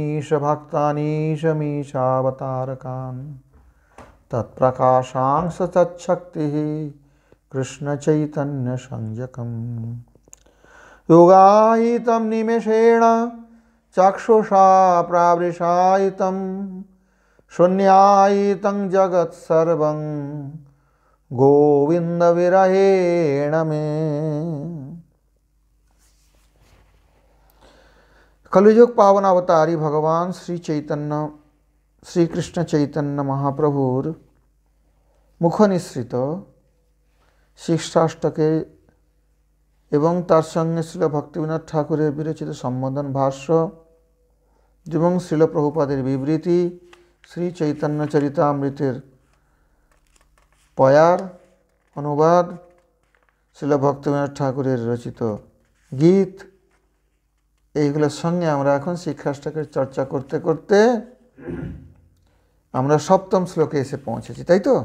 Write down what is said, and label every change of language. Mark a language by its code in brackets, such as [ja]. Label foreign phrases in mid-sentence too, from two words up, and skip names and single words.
[sa] भक्तानीशमीशावतारकान् तत्प्रकाशांश तच्छक्तिः कृष्णचैतन्यसंज्ञकम् योगायितं निमेषेण चक्षुषा प्रावृषायितं शून्यायितं जगत्सर्वं गोविन्दविरहेण मे। [bn] কলিযুগ পাবন অবতারী ভগবান শ্রী কৃষ্ণ চৈতন্য মহাপ্রভুর মুখনিসৃত শিক্ষাষ্টকে এবং তার সঙ্গে শ্রীল ভক্তিবিনোদ ঠাকুরের বিরচিত সম্বোধন ভাষ্য এবং শ্রীল প্রভুপাদের বিবৃতি শ্রী চৈতন্য চরিতামৃতের পয়ার অনুবাদ শ্রীল ভক্তিবিনোদ ঠাকুরের রচিত গীত এইগুলোর সঙ্গে আমরা এখন শিক্ষাষ্টাকের চর্চা করতে করতে আমরা সপ্তম শ্লোকে এসে পৌঁছেছি, তাই তো?